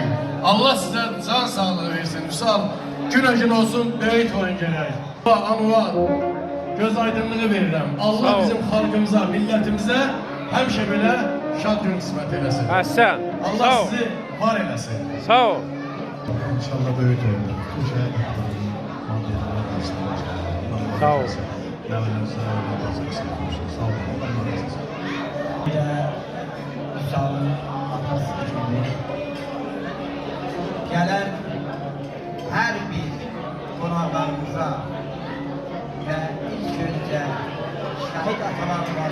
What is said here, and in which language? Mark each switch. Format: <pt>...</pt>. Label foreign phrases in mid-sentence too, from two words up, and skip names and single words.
<az>Allah sizə can sağlığı versin. Misal, gün olsun, böyük oyun gələk. Anvar, göz aydınlığı verirəm. Allah bizim xalqımıza, millətimizə həmişə belə şad gün qismət eləsin. Həsən. Allah sizi var eləsin. Sağ ol. İnşallah böyük oyunda. Sağ ol.</az> <tr>Bir de Müsal'ın atası gibi gelen her bir konaklarımıza ve ilk önce şahit atalar var.</tr>